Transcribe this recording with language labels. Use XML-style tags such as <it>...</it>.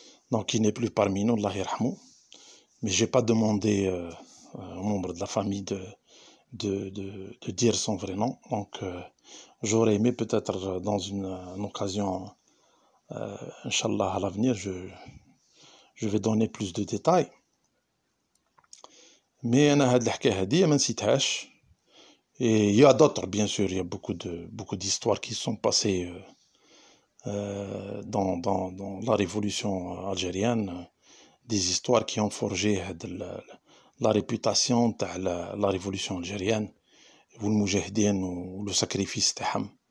<fr>Donc il n'est plus parmi nous, Allah yarhamou. Mais je n'ai pas demandé aux membres de la famille de dire son vrai nom. Donc j'aurais aimé peut-être dans une occasion Inch'Allah à l'avenir je vais donner plus de détails.</fr> <ar>Mais أنا هاد الحكاية هادية ما نسيتهاش.</ar> <fr>Et il y a d'autres bien sûr, il y a beaucoup d'histoires qui sont passées dans la révolution algérienne, des histoires qui ont forgé la réputation تاع la révolution algérienne</fr> <ar>والمجاهدين</ar> <fr>le sacrifice تاعهم.</fr>